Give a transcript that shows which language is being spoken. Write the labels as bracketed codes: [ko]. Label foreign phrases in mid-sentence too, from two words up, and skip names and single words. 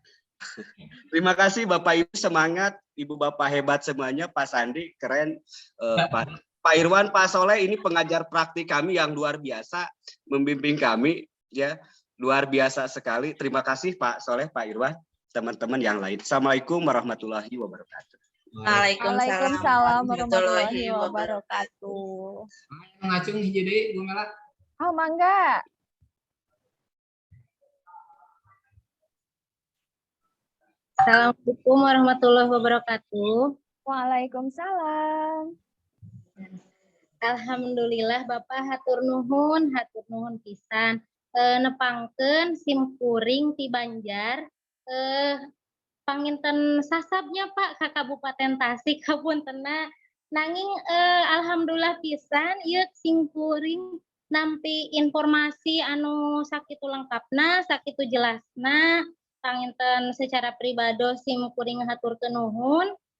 [id] Terima kasih Bapak Ibu, semangat, Ibu Bapak hebat semuanya, Pak Sandi, keren, Pak Irwan, Pak Soleh, ini pengajar praktik kami yang luar biasa, membimbing kami, ya. Luar biasa sekali. Terima kasih Pak Soleh, Pak Irwan, teman-teman yang lain. [ar] السلام عليكم ورحمة الله وبركاته. وعليكم السلام ورحمة الله وبركاته. [su] Ngacung jadi Bu Mela. Oh, mangga. [ar] السلام عليكم ورحمة الله وبركاته. وعليكم السلام. [su] Alhamdulillah Bapak hatur nuhun pisan. Nepangkeun simkuring ti Banjar, panginten sasabnya Pak ka Kabupaten Tasik, hapuntenna nanging alhamdulillah pisan ieu simkuring nampi informasi anu sakitu lengkapna, sakitu jelasna, panginten [id] secara pribadi [su] simkuring haturkeun nuhun.